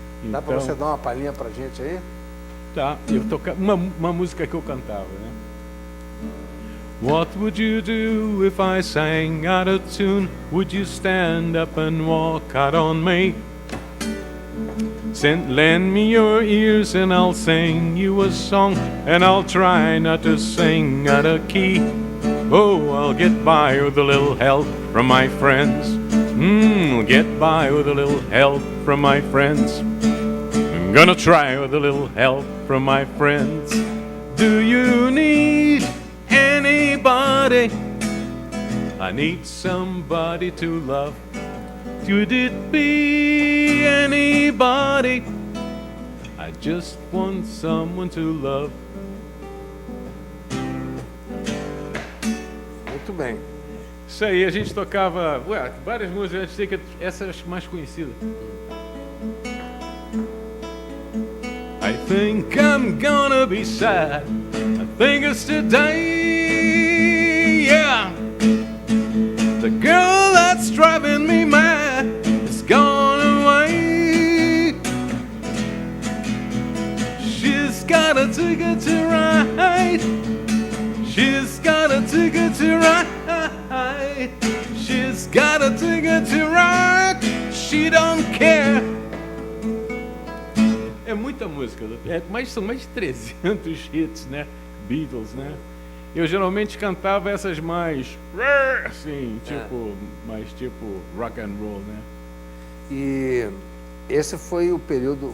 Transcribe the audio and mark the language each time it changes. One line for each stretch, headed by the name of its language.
Portuguese: Dá para você dar uma palhinha para a gente aí? Tá, eu tocava uma música que eu cantava, né?
English: What would you do if I sang out of tune? Would you stand up and walk out on me? Lend me your ears and I'll sing you a song, and I'll try not to sing out of key. Oh, I'll get by with a little help from my friends. Get by with a little help from my friends. I'm gonna try with a little help from my friends. Do you need anybody? I need somebody to love. Could it be anybody? I just want someone to love.
Portuguese: Muito bem. Isso aí, a gente tocava várias músicas, a gente sei que essas mais conhecidas.
English: I think I'm gonna be sad. I think it's today. Yeah. The girl that's driving me mad is gone away. She's got a ticket to ride. She's got a ticket to ride. She's got a ticket to ride. She don't care.
Portuguese: É muita música, são mais de 300 hits, né? Beatles, né? Eu geralmente cantava essas mais, assim, mais tipo rock and roll, né? E esse foi o período.